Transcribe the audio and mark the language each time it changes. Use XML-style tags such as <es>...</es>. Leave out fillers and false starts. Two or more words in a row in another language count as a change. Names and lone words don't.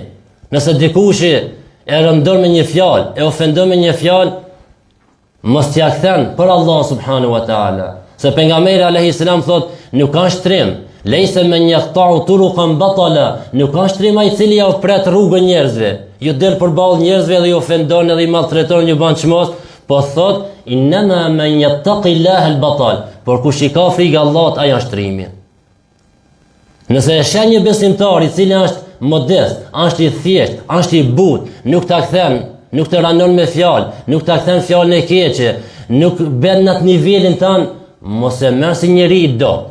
<sq>Nëse dikush e rëndon me një fjalë, e ofendon me një fjalë, mos t'ia kthen për Allah</sq> <ar>سبحانه وتعالى.</ar> <sq>Se pejgamberi</sq> <ar>عليه السلام</ar> <sq>thot, nuk ka shtrim,</sq> <ar>ليس من يقطع طرقا بطلا,</ar> <sq>nuk ka shtrim ai i cili ja pret rrugën njerëzve. Ju del përballë njerëzve dhe ju ofendon edhe i maltreton, ju bën çmos, Po thot,</sq> <ar>إنما من يتقي الله البطل,</ar> <sq>por kush i ka frikë Allahut, ai është trimi. Nëse e sheh një besimtar i cili është modest, është i thjesht, është i butë, nuk ta kthen, nuk të ranon me fjalë, nuk ta kthen fjalën e keqe, nuk bën në atë nivelin tan, mos e merr si njeri i dot.</sq>